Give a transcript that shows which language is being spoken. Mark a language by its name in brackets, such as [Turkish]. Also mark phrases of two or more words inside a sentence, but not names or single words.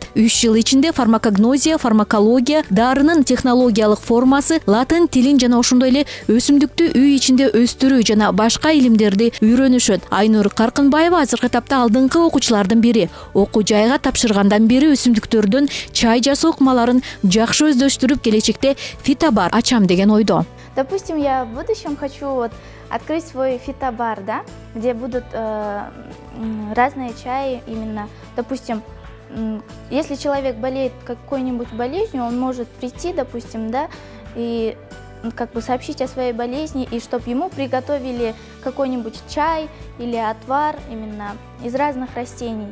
[Kyrgyz] 3 жыл ичинде фармакогнозия, фармакология, дарынын технологиялык формасы, латын тилин жана ошондой эле өсүмдүктү үй ичинде өстүрүү жана башка илимдерди үйрөнүшөт. Айнур Каркынбаева азыркы этапта алдыңкы окуучулардын бири. Окуу жайга тапшыргандан бери өсүмдүктөрдөн чай жасоо ыкмаларын жакшы өздөштүрүп, келечекте фитобар ачам деген ойдо. [Russian] Допустим, я в будущем хочу открыть свой фитобар, да, где будут разные чаи именно. Допустим, если человек болеет какой-нибудь болезнью, он может прийти, допустим, да, и как бы сообщить о своей болезни, и чтобы ему приготовили какой-нибудь чай или отвар именно из разных растений.